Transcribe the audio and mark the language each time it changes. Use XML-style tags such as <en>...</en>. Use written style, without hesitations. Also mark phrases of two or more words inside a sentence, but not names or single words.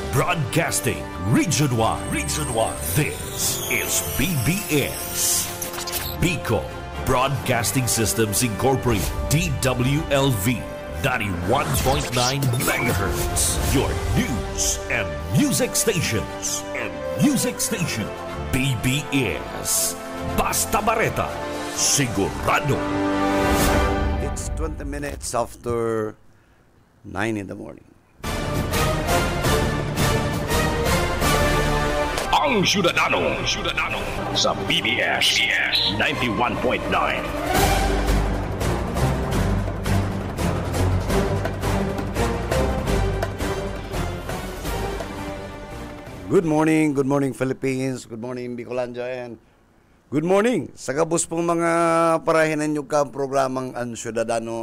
<en>Broadcasting Region 1. Region 1. This is BBS. Bicol Broadcasting Systems Incorporated. DWLV 91.9 megahertz. Your news and music stations.</en> <bik>BBS. Basta Bareta. Sigurado.</bik> <en>It's 20 minutes after 9 in the morning.</en> <bik>Ang Syudadano sa BBS 91.9.</bik> <en>Good morning Philippines, good morning Bicolandia, and good morning</en> <bik>sa kabus pong mga parahinan nyo ka programang Ang Syudadano.</bik>